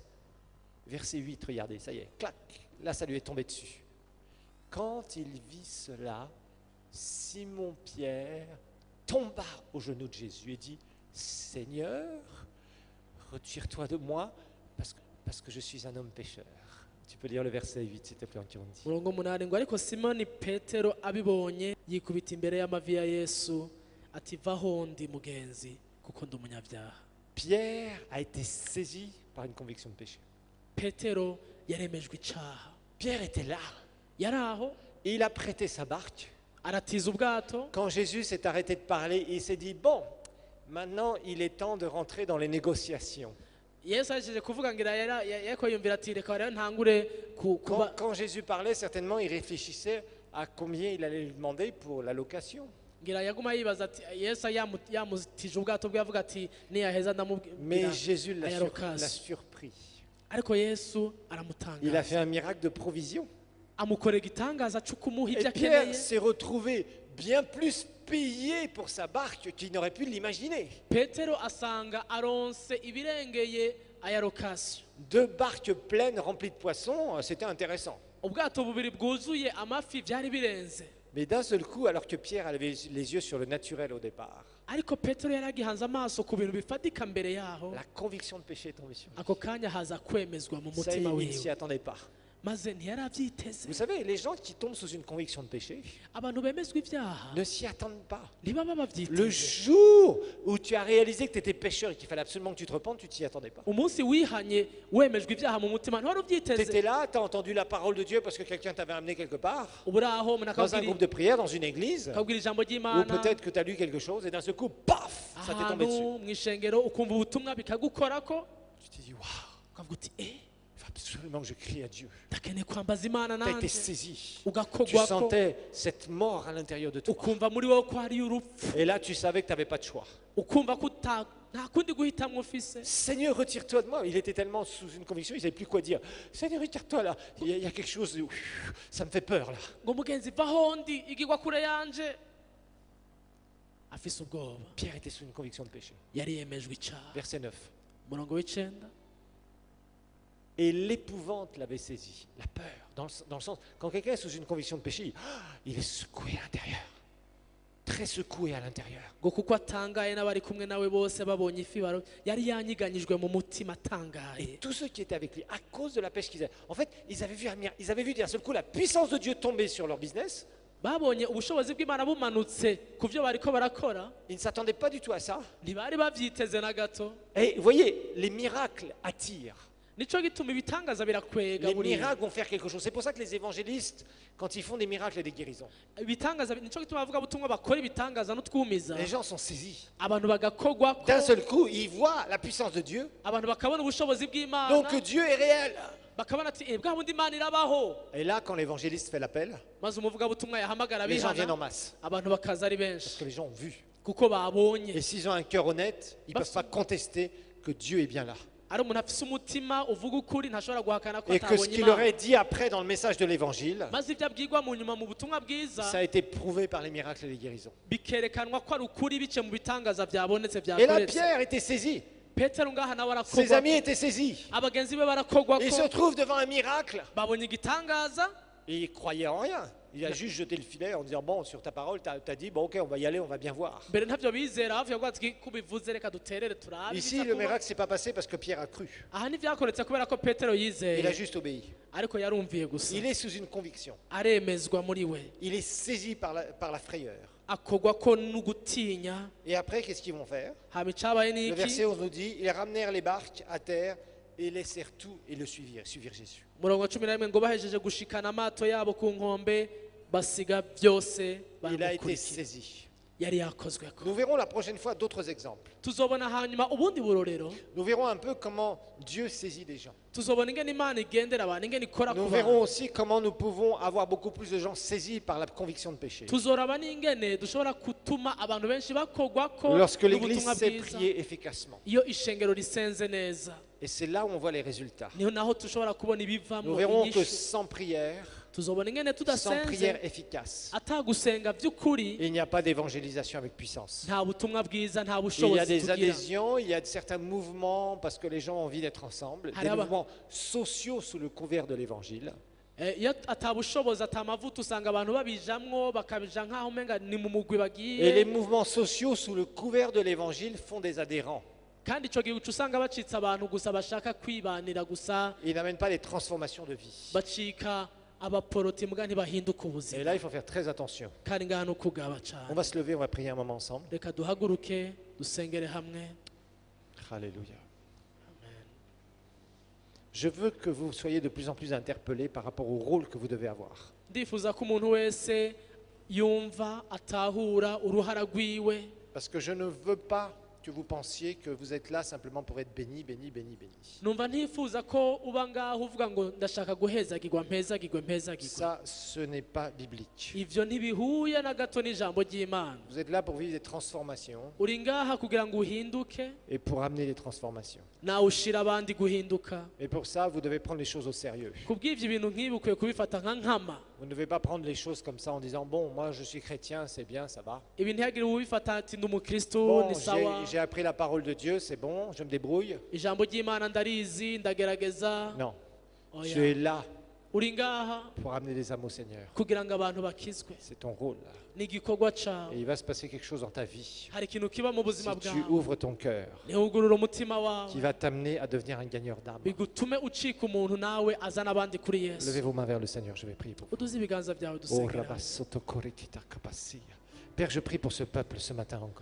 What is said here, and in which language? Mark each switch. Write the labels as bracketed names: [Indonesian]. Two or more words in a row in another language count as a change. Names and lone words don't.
[French] Verset 8, regardez, ça y est, clac, là ça lui est tombé dessus. Quand il vit cela, Simon-Pierre tomba aux genoux de Jésus et dit, Seigneur, retire-toi de moi parce que je suis un homme pécheur. Tu peux lire le verset 8 s'il te plaît en Kirundi. [Rundi] murongo 8 ngo ariko simoni petero abibonye yikubita imbere y'amavi ya yesu ati vaho ndi mugenzi kuko ndi umunyabyaha. [French] Pierre a été saisi par une conviction de péché. [Rundi] petero yaremejwe icaha. [French] Pierre était là [Rundi] yari aho [French] et il a prêté sa barque. [Rundi] aratiza ubwato. [French] Quand Jésus s'est arrêté de parler, il s'est dit, bon, maintenant il est temps de rentrer dans les négociations. [Rundi] yesu ahejeje kuvuga ngira yariko yumvira ati reka rero ntangure kuba. [French] Quand Jésus parlait, certainement il réfléchissait à combien il allait lui demander pour la location. [Rundi] ngira yaguma yibaza ati yesu yamutije ubwato bwe avuga ati niyaheza [French] Mais [Rundi] ndamubwira [French] Jésus l'a [Rundi] ayarokasi. [French] surpris. [Rundi] ariko yesu [French] Il a [Rundi] aramutangaza [French] fait un miracle de provision. [Rundi] amukorera igitangaza cyo kumuha ibyo [French] Et Pierre [Rundi] akeneye. [French] s'est retrouvé bien plus payé pour sa barque qu'il n'aurait pu l'imaginer. [Rundi] petero asanga aronse ibirengeye aya lokasiyo. [French] 2 barques pleines remplies de poissons, c'était intéressant. [Rundi] ubwato bubiri bwuzuye amafi byari birenze. [French] Mais d'un seul coup, alors que Pierre avait les yeux sur le naturel au départ, [Rundi] ariko petero yari agihanze amaso ku bintu bifatika mbere yaho, [French] la conviction de péché est tombée sur lui. [Rundi] ako kanya haza kwemezwa mu [French] Ça, [Rundi] mutima [French] il ne s'y [Rundi] wiwe, [French] attendait pas. [Rundi] maze ntiyari abyiteze. [French] Vous savez, les gens qui tombent sous une conviction de péché [Rundi] abantu bemezwa ibyaha [French] ne s'y attendent pas. [Rundi] ntibaba [French] Le [Rundi] babyiteze. [French] jour où tu as réalisé que tu étais pécheur et qu'il fallait absolument que tu te repentes, tu ne t'y attendais pas. [Rundi] umunsi wihanye wemejwe ibyaha mu mutima ntiwari [French] Tu étais [Rundi] ubyiteze. [French] là, tu as entendu la parole de Dieu parce que quelqu'un t'avait amené quelque part, [Rundi] ubu uri aho umuntu [French] dans un groupe de prière, dans une église, [Rundi] akabwira ijambo [French] ou [Rundi] ry'imana [French] peut-être que tu as lu quelque chose et d'un seul coup, paf, ça t'est tombé dessus. [Rundi] ahantu mu ishengero ukumva ubutumwa bikagukorako [French] Tu te dis, waouh, [Rundi] ukavuga uti [French] il va absolument que je crie à Dieu. [Rundi] ndakeneye kwambaza imana [French] Tu as été [Rundi] nanjye [French] saisi. Tu [Rundi] ugakogwako [French] sentais cette mort à l'intérieur de toi. [Rundi] ukumva muri wowe ko hariyo urupfu [French] Et là, tu savais que tu n'avais pas de choix. ukumva ko nta kundi guhitamwo ufise. Seigneur, retire-toi de moi. Il était tellement sous une conviction, il ne savait plus quoi dire. Seigneur, retire-toi là. Il y a quelque chose, ça me fait peur là. [Rundi] ngo mugenzi vaho ndi igigwa kure yanje afise ubwoba. [French] Pierre était sous une conviction de péché. [Rundi] yari yemejwe icyaha. [French] Verset 9. [Rundi] umurongo w'icenda. [French] Et l'épouvante l'avait saisi, la peur, dans le sens, quand quelqu'un est sous une conviction de péché, il est secoué à l'intérieur, très secoué à l'intérieur. [Rundi] ngo kuko atangaye n'abari kumwe nawe bose babonye ifi yari yanyiganyijwe mu mutima [French] Et [Rundi] atangaye. [French] tous ceux qui étaient avec lui, à cause de la pêche qu'ils avaient, en fait, ils avaient vu d'un seul coup la puissance de Dieu tomber sur leur business. [Rundi] babonye ubushobozi bw'imana bumanutse ku byo bariko barakora, [French] Ils ne s'attendaient pas du tout à ça. [Rundi] ntibari bavyiteze na gato. [French] Et vous voyez, les miracles attirent. [Rundi] nico gituma ibitangaza birakwega. [French] Les [Rundi] buriya [French] miracles vont faire quelque chose. C'est pour ça que les évangélistes, quand ils font des miracles et des guérisons, [Rundi] ibitangaza nico gituma avuga butumwa bakora ibitangaza n'utwumiza [French] les gens sont saisis. [Rundi] abantu bagakogwako, [French] D'un seul coup, ils voient la puissance de Dieu. [Rundi] abantu bakabona ubushobozi bw'imana, [French] Donc Dieu est réel. [Rundi] bakabona ati bwa bundi imana irabaho. [French] Et là, quand l'évangéliste fait l'appel, [Rundi] maze umuvugabutumwa yahamagara [French] les gens viennent en [Rundi] abihana, [French] masse. [Rundi] abantu bakaza ari [French] Parce [Rundi] benshi [French] que les gens ont vu. [Rundi] kuko babonye. [French] Et s'ils ont un cœur honnête, ils ne peuvent pas contester que Dieu est bien là. [Rundi] ari umuntu afise umutima uvuga ukuri ntashobora guhakana ko [French] Et que ce [Rundi] atabonye [French] qu'il [Rundi] imana. [French] aurait dit après dans le message de l'évangile, [Rundi] maze ibyo abwirwa mu nyuma mu butumwa bwiza [French] ça a été prouvé par les miracles et les guérisons. [Rundi] bikerekanwa ko ari ukuri bice mu bitangaza byabonetse [French] Et là, [Rundi] byakoretse. [French] Pierre était saisi. [Rundi] petero ngaha nawe [French] Ses amis [Rundi] arakogwa, [French] étaient saisis. [Rundi] abagenzi be barakogwa [French] Il se [Rundi] ko [French] trouve devant un miracle. [Rundi] babonye igitangaza, [French] Et il croyait en rien. Il a juste jeté le filet en disant, bon, sur ta parole, tu as dit, bon, ok, on va y aller, on va bien voir. [Rundi] mbere ntabyo bizera hafi yavuga ati kubivuze reka duterere turabe. [French] Ici, [Rundi] ibiza le kuba." [French] miracle s'est pas passé parce que Pierre a cru. [Rundi] aha ntibyakoretse kubera ko petero [French] Il a [Rundi] yizeye, [French] juste obéi. [Rundi] ariko yarumviye gusa, [French] Il est sous une conviction. [Rundi] aremezwa muri we, [French] Il est saisi par la frayeur. [Rundi] akogwa ko n'ugutinya. [French] Et après, qu'est-ce qu'ils vont faire? [Rundi] hama icabaye [French] Le [Rundi] n'iki? [French] verset 11 nous dit, ils ramenèrent les barques à terre et laissèrent tout et le suivirent Jésus. [Rundi] murongo wa 11 ngo bahejeje gushikana amato yabo ku nkombe basiga byose [French] Il a été [Rundi] baramukurikira. [French] saisi. [Rundi] yari yakozweko. [French] Nous verrons la prochaine fois d'autres exemples. [Rundi] tuzobona hanyuma ubundi burorero, [French] Nous verrons un peu comment Dieu saisit des gens. [Rundi] tuzobona ingene imana igendera abantu, ingene ikora ku [French] Nous [Rundi] bantu. [French] verrons aussi comment nous pouvons avoir beaucoup plus de gens saisis par la conviction de péché. [Rundi] tuzoraba n'ingene dushobora gutuma abantu benshi bakogwa ko [French] Lorsque l'Église [Rundi] n'ubutumwa [French] sait [Rundi] bwiza, [French] prier efficacement. [Rundi] iyo ishengero risenze neza, [French] Et c'est là où on voit les résultats. [Rundi] niho naho dushobora kubona [French] Nous [Rundi] ibivamo [French] verrons que [Rundi] inyishu. [French] sans prière, [Rundi] tuzobona ingene [French] sans prière [Rundi] tudasenze, [French] efficace, [Rundi] atagusenga by'ukuri, [French] il n'y a pas d'évangélisation avec puissance. [Rundi] nta butumwa bwiza, nta [French] Il y a [Rundi] bushobozi [French] des [Rundi] tugira. [French] adhésions, il y a certains mouvements parce que les gens ont envie d'être ensemble, des [Rundi] Haraba. [French] mouvements sociaux sous le couvert de l'évangile. [Rundi] iyo atabushobozi atamavuta usanga abantu babijamwo bakabija nk'aho umenga ni mu mugwi [French] Et les [Rundi] bagiye, [French] mouvements sociaux sous le couvert de l'évangile font des adhérents. [Rundi] kandi ico gihe uca usanga bacitse abantu gusa bashaka kwibanira gusa, [French] Ils n'amènent pas les transformations de vie. [Rundi] bacika abaporoti mbwa ntibahinduka [French] Et [Rundi] ubuzima. [French] là, il faut faire très attention. [Rundi] kandi ngaha no kugaba [French] On [Rundi] cyane. [French] va se lever, on va prier un moment ensemble. [Rundi] reka duhaguruke dusengere hamwe. [French] Alléluia. Je veux que vous soyez de plus en plus interpellés par rapport au rôle que vous devez avoir. [Rundi] ndifuza ko umuntu wese yumva atahura uruhara rwiwe, [French] Parce que je ne veux pas que vous pensiez que vous êtes là simplement pour être béni, béni, béni, béni. [Rundi] numva ntifuza ko uba ngaho uvuga ngo ndashaka guhezagirwa mpezagirwe mpezagirwe. [French] Ça, ce n'est pas biblique. [Rundi] ivyo ntibihuye na gato n'ijambo ry'imana. [French] Vous êtes là pour vivre des transformations [Rundi] uri ngaha kugira ngo uhinduke, [French] et pour amener des transformations. [Rundi] nawe ushira abandi guhinduka. [French] Et pour ça, vous devez prendre les choses au sérieux. [Rundi] kubw'ivyo ibintu nk'ibi ukwiye kubifata nka nkama. [French] Vous ne devez pas prendre les choses comme ça en disant, bon, moi je suis chrétien, c'est bien, ça va. [Rundi] ibi ntihagire ubifata ati ndi umukristo [French] Bon, [Rundi] ni sawa, [French] j'ai appris la parole de Dieu, c'est bon, je me débrouille. [Rundi] ijambo ry'imana ndarizi ndagerageza. [French] Non, [Rundi] Oya. [French] tu es là [Rundi] uri ngaha [French] pour amener des âmes au Seigneur. [Rundi] kugira ngo abantu bakizwe, [French] C'est ton rôle. [Rundi] ni igikorwa cawe. [French] Et il va se passer quelque chose dans ta vie. [Rundi] hari ikintu kiba mu buzima [French] Si tu [Rundi] bwawe, [French] ouvres ton cœur, [Rundi] ntihugurure umutima [French] qui [Rundi] wawe, [French] va t'amener à devenir un gagneur d'âme. [Rundi] bigutume ucika umuntu nawe azana abandi kuri [French] Levez [Rundi] yesu. [French] vos mains vers le Seigneur, je vais prier pour vous. [Rundi] uduze ibiganza byawe [French] Oh, [Rundi] dusengera. Rabba Soto Korikita Kapasia. [French] Père, je prie pour ce peuple ce matin encore.